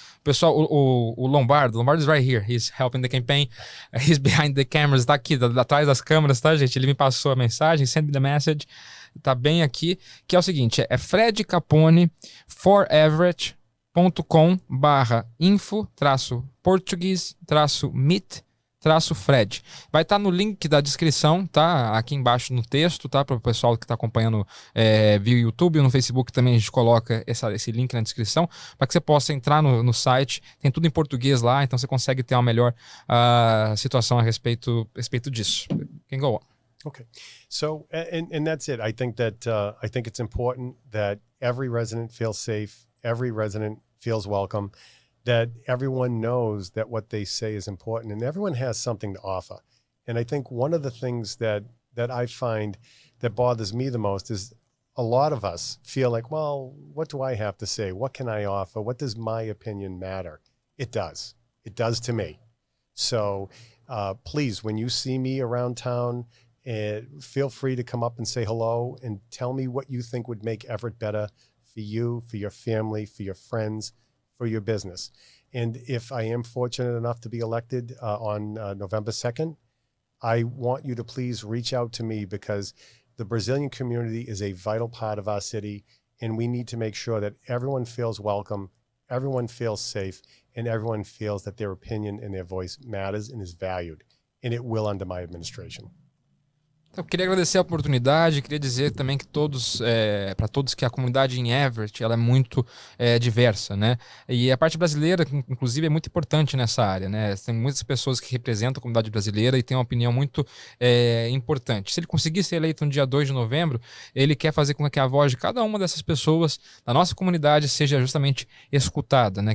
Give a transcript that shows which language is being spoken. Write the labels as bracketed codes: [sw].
[pt] Pessoal, o [en] Lombardo is right here. He's helping the campaign. He's behind the cameras. [pt] Tá aqui, atrás das câmeras, tá, gente? Ele me passou a mensagem, [en] send me the message. [pt] Tá bem aqui. Que é o seguinte, é Fred Capone foreverett.com/info-portuguese-meet-Fred. Vai estar no link da descrição, tá? Aqui embaixo no texto, tá? Para o pessoal que está acompanhando via YouTube ou no Facebook também a gente coloca esse link na descrição para que você possa entrar no site. Tem tudo em português lá, então você consegue ter uma melhor situação a respeito disso. [en] Can go on. Okay. So, and that's it. I think it's important that every resident feels safe, every resident feels welcome, that everyone knows that what they say is important, and everyone has something to offer. And I think one of the things that I find that bothers me the most is a lot of us feel like, well, what do I have to say? What can I offer? What does my opinion matter? It does. It does to me. So please, when you see me around town, feel free to come up and say hello and tell me what you think would make Everett better for you, for your family, for your friends, for your business. And if I am fortunate enough to be elected on November 2nd, I want you to please reach out to me, because the Brazilian community is a vital part of our city, and we need to make sure that everyone feels welcome, everyone feels safe, and everyone feels that their opinion and their voice matters and is valued. And it will under my administration. [pt] Eu queria agradecer a oportunidade, queria dizer também que para todos que a comunidade em Everett ela é muito diversa, né? E a parte brasileira, inclusive, é muito importante nessa área, né? Tem muitas pessoas que representam a comunidade brasileira e tem uma opinião muito importante. Se ele conseguir ser eleito no dia 2 de novembro, ele quer fazer com que a voz de cada uma dessas pessoas da nossa comunidade seja justamente escutada, né?